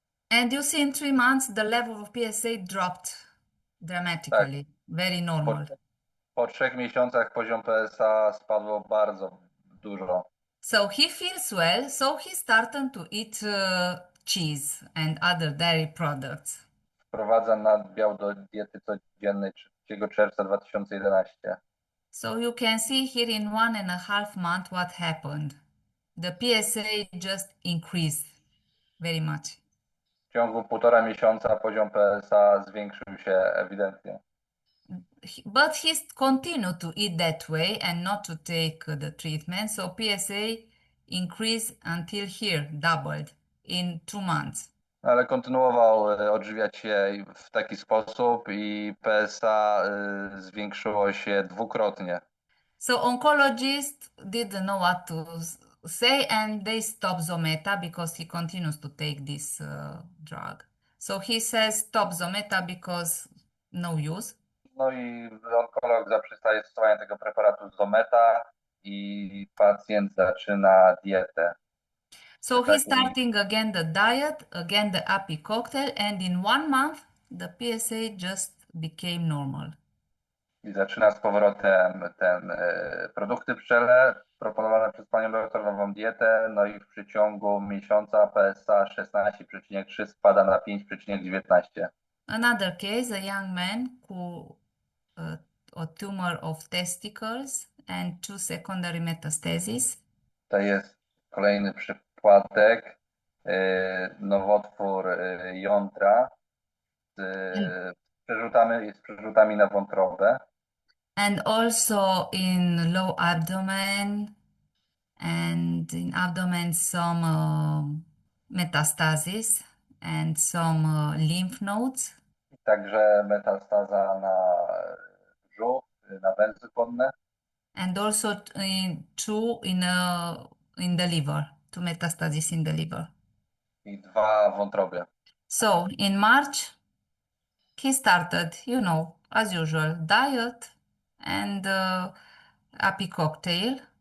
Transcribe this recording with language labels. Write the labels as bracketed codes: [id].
[en] And you see in 3 months, the level of PSA dropped dramatically, very normal. [pl] Po 3 miesiącach poziom PSA spadło bardzo dużo. [en] So he feels well, so he started to eat cheese and other dairy products. [pl] Wprowadza nadbiał do diety codziennej 3 czerwca 2011. [en] So you can see here in 1.5 months what happened. The PSA just increased very much. [pl] W ciągu 1,5 miesiąca poziom PSA zwiększył się ewidentnie. [en] But he continued to eat that way and not to take the treatment. So PSA increased until here, doubled in 2 months. [pl] Ale kontynuował odżywiać się w taki sposób i PSA zwiększyło się dwukrotnie. [en] So oncologists didn't know what to say and they stopped Zometa because he continues to take this drug. So he says stop Zometa because no use. [pl] No i onkolog zaprzestaje stosowania tego preparatu Zometa i pacjent zaczyna dietę. [en] So he's starting again the diet, again the happy cocktail, and in 1 month the PSA just became normal. [pl] I zaczyna z powrotem produkty pszczele proponowane przez panią doktor, nową dietę, no i w przeciągu miesiąca PSA 16,3 spada na 5,19. [en] Another case, a young man who a tumor of testicles and 2 secondary metastases. [pl] To jest kolejny przypadek, nowotwór jądra z przerzutami na wątrobę. [en] And also in low abdomen and in abdomen some metastasis and some lymph nodes. [pl] Także metastaza na brzuch, na węzły płodne. [en] And also two in the liver, 2 metastases in the liver. [pl] I 2 w wątrobie. [en] So in March, he started, as usual, diet and happy cocktail.